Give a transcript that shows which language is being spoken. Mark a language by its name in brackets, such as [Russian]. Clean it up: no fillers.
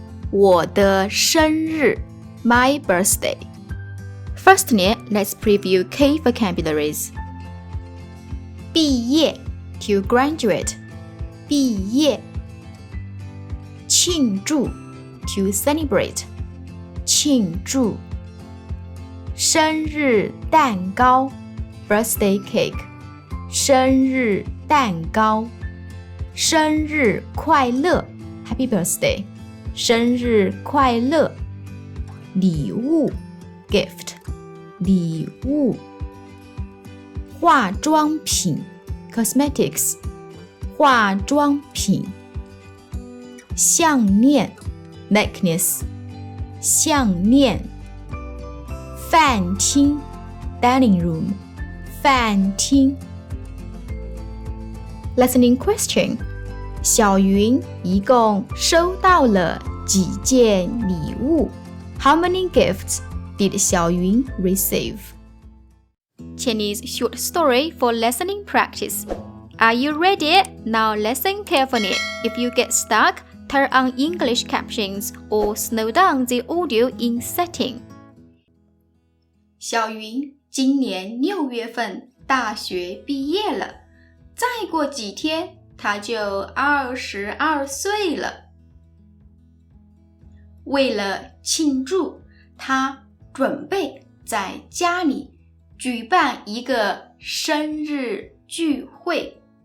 [Chinese] 我的生日 [English] My birthday. Firstly, let's preview key vocabularies. 毕业 to graduate. [Chinese] 毕业。 [English] 庆祝 to celebrate. [Chinese] 庆祝。 [English] 生日蛋糕 birthday cake. [Chinese] 生日蛋糕。 [English] 生日快乐 Happy birthday. [Chinese] 生日快乐。礼物 gift. 礼物。 [English] 化妆品 cosmetics. [Chinese] 化妆品。 [English] 项链 necklace. [Chinese] 项链。 [English] 饭厅 dining room. [Chinese] 饭厅。 [English] Listening question. [Chinese] 小云一共收到了几件礼物 [English] How many gifts did [Chinese] 小云 receive? [English] Chinese short story for listening practice. Are you ready? Now listen carefully. If you get stuck, turn on English captions or slow down the audio in setting. [Chinese] 小云今年6月份大学毕业了，再过几天她就22岁了。为了庆祝，她准备在家里举办一个生日聚会。